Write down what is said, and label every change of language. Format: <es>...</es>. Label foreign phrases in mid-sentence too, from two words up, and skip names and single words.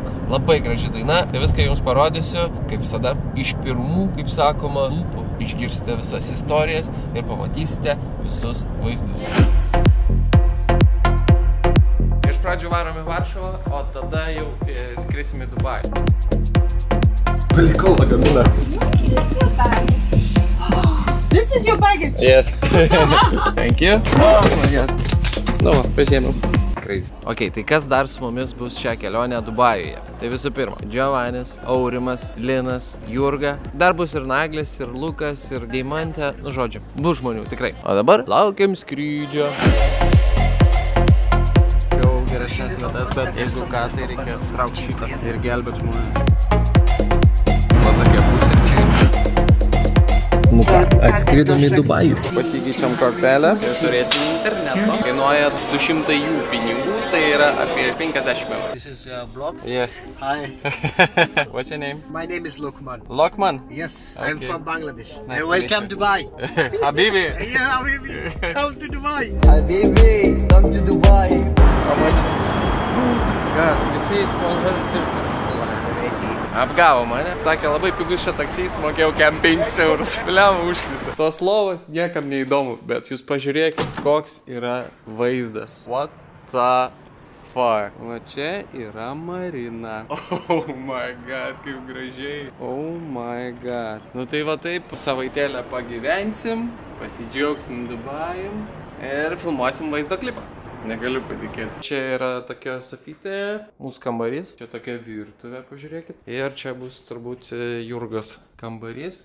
<lt>Labai graži daina, tai viską jums parodysiu, kaip visada, iš pirmų, kaip sakoma, lūpų. Išgirsite visas istorijas ir pamatysite visus vaizdus. Iš pradžių varom į Varšuvą, o tada jau skrisim į Dubajų. Palikau lagaminą.</lt> <en>This is your baggage. Yes. Thank you. Oh my god.</en> <lt>Nu, pasiėmiau. Crazy. Ok, tai kas dar su mumis bus šią kelionę Dubajuje? Tai visų pirma, Giovannis, Aurimas, Linas, Jurga. Dar bus ir Naglis, ir Lukas, ir Deimantė. Nu, žodžiu, bus žmonių, tikrai. O dabar laukiam skrydžio. Geresnės vietas, bet jeigu ką, tai reikės traukti šitą ir gelbėti žmonės. Va tokie pusryčiai. Nu ką, atskridom į Dubajų. Pasikeičiam kortelę ir turėsim interneto. Kainuoja 200 jų pinigų, tai yra apie 50 eurų.</lt> <en>This is a blog. Yeah. Hi. What's your name? My name is Lokman. Lokman? Yes, Okay. I'm from Bangladesh. Nice to Welcome meet to Dubai. Habibi. Yeah, Habibi. Come to Dubai. Habibi, come to Dubai. How much is? God, you see it's 130.</en> <lt>Apgavo mane. Sakė, labai pigus šia taksys, mokėjau 5 eurus. Liama užkrisą. Tos lovos niekam neįdomu, bet jūs pažiūrėkit, koks yra vaizdas.</lt> <en>What the fuck?</en> <lt>Va čia yra Marina.</lt> <en>Oh my god,</en> <lt>kaip gražiai.</lt> <en>Oh my god.</en> <lt>Nu tai va taip, savaitėlę pagyvensim, pasidžiaugsim Dubajum ir filmuosim vaizdo klipą. Negaliu patikėti. Čia yra tokia sofytė, mūsų kambarys. Čia tokia virtuvė, pažiūrėkit. Ir čia bus turbūt Jurgos kambarys.</lt>